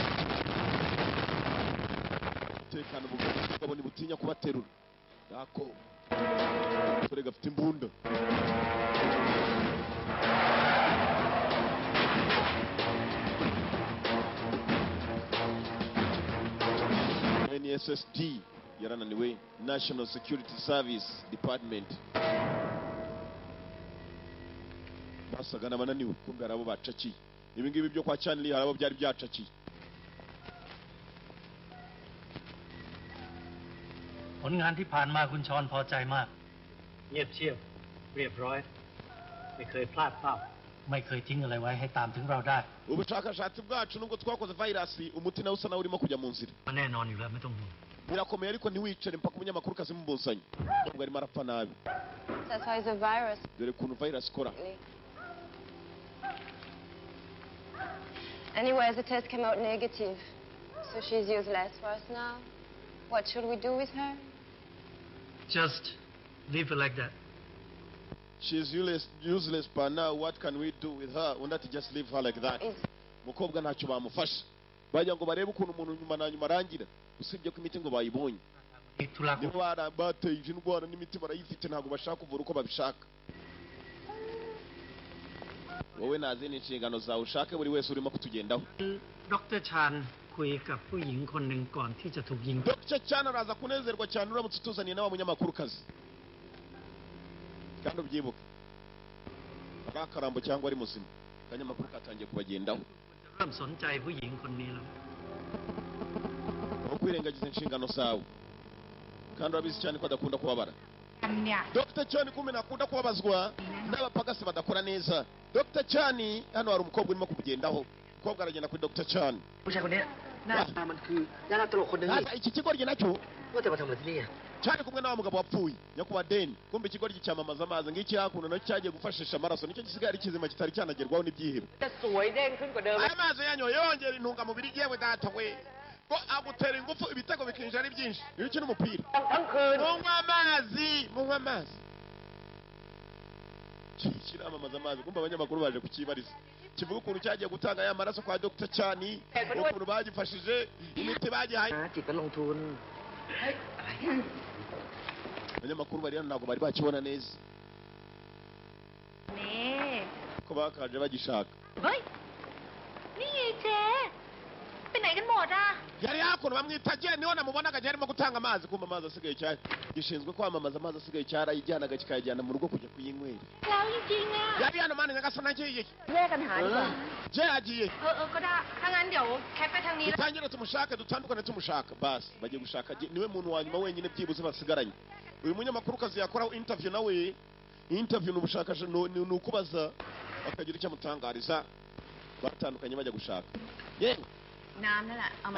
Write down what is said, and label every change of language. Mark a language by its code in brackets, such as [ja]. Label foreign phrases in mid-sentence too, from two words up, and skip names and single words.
[rw] tekana ubugabo ni butinya kubaterura yako dore gafite imbunda NSSD yarananiwe National Security Service Department basaga n'abananiwe kumbe arabo bacakiye ibi ngibi byo kwa Chanley harabo byari byacakiye [th] ผลงานที่ผ่านมาคุณชอนพอใจมาก เงียบเชียบเรียบร้อย ไม่เคยพลาดเป้า ไม่เคยทิ้งอะไรไว้ให้ตามถึงเราได้ [rw] ubushakashatsi bwacu nubwo twakoze virus umuti nawe usa nawe urimo kujya mu nzira [th] แน่นอนอยู่แล้วไม่ต้องห่วง [rw] birakomeye ariko ntiwicare mpaka umunyamakuru kazi mubusanye nubwo arimo arapfa nabi [en] That's why it's a virus. [rw] dore ukuntu virus ikora [en] Anyways, the test came out negative. So she's useless for us now. What should we do with her? just leave it like that she's useless but now what can we do with her [rw] undi ati [en] just leave her like that [rw] mukobwa ntacyo bamufasha bajya ngo barebe ukuntu umuntu nyuma na nyuma arangira usibye ko imiti ngo bayibonye niba bateye indwara n'imiti barayifite ntabwo bashaka kuvura uko babishaka wowe nazindi inshingano zawe ushake buri wese urimo kutugendaho [th] ดร. ชาญคุยกับผู้หญิงคนหนึ่งก่อนที่จะถูกยิง [rw] Dr. Chan araza kunezerwa cyane uramutse utuzaniye n'aba munyamakuru kazi kandi ubyibuke ari akarambo cyangwa ari muzima akanyamakuru katangiye kubagendaho [th] เริ่มสนใจผู้หญิงคนนี้แล้ว [rw] aho kwirengagiza inshingano zawe kandi urabizi cyane ko adakunda kubabara [th] เนี่ย [rw] Dr. Chan kumena akunda kubabazwa n'abapagasi badakora neza Dr. Chan hano hari umukobwa urimo kumugendaho umukobwa aragenda kuri Dr. Chan [th] ผู้ชายคนนี้หน้าตามันคือดาราตลกคนหนึ่งนี่ [rw] iki kigoryi nacyo [th] ว่าแต่มาทำอะไรที่นี่ [rw] cyari kumwe n'awa mugabo wapfuye nyakubahwa deni kumbe ikigoryi cyamamaza amazi ngiki hakuno nacyo cyagiye gufashisha amaraso nicyo gisigaye ari kizima kitari cyanagerwaho n'ibyihebe [th] จะสวยเด้งขึ้นกว่าเดิม [rw] aya mazi yanyoye yongera intungamubiri yewe data we ko agutera ingufu ibitego bikinjira ari byinshi iyo ukina umupira [th] ทั้งคืน [rw] munywa amazi kiramamaza amazi kumbe abanyamakuru baje kukibariza kivuga ukuntu cyagiye gutanga ya maraso kwa Dr. Chani ukuntu bagifashije imiti bagihaye [th] จิตก็ลงทุน [rw] abanyamakuru bari hano ntabwo bari bakibona neza [th] นี่ [rw] ko bakaje bagishaka [th] เฮ้ย นี่ไงเจ๊ไปไหนกันหมดอ่ะ [rw] yari hakuno bamwita Jane niho namubonaga arimo gutanga amazi kumbe amazi asigaye cyane gishinzwe kwamamaza amazi asigaye cyarayijyanaga kikayajyana mu rugo kujya kuyinywera [th] แล้วจริงๆอ่ะ [rw] yari hano mani nyagasana agiye [th] แยกกันหาดีกว่า [rw] je agiye [th] ก็ได้ถ้างั้นเดี๋ยวแคทไปทางนี้แล้ว [rw] dutangire tumushake dutandukane tumushaka basi bagiye gushaka niwe muntu wa nyuma wenyine byibuze basigaranye uyu munyamakuru kazi yakoraho interview nawe interview n'ubushakashatsi ni ukubaza bakagira icyo amutangariza batandukanye bajya gushaka yewe [th] น้ำนั่นแหละเอามา